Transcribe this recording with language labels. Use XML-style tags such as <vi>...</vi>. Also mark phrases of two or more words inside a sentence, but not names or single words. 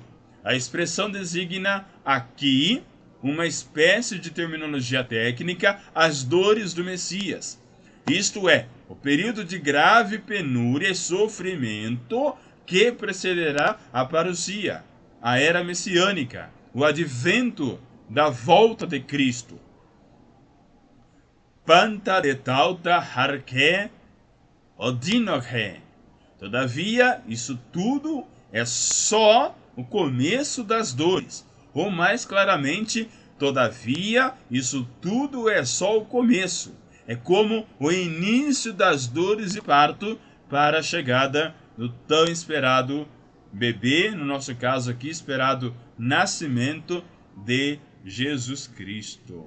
<pt>A expressão designa aqui uma espécie de terminologia técnica, as dores do Messias. Isto é, o período de grave penúria e sofrimento que precederá a parousia, a era messiânica, o advento da volta de Cristo.</pt> <el>Πάντα δὲ ταῦτα ἀρχὴ ὠδίνων.</el> <pt>Todavia, isso tudo é só o começo das dores. Ou mais claramente, todavia, isso tudo é só o começo. É como o início das dores de parto para a chegada do tão esperado bebê, no nosso caso aqui, esperado nascimento de Jesus Cristo.</pt>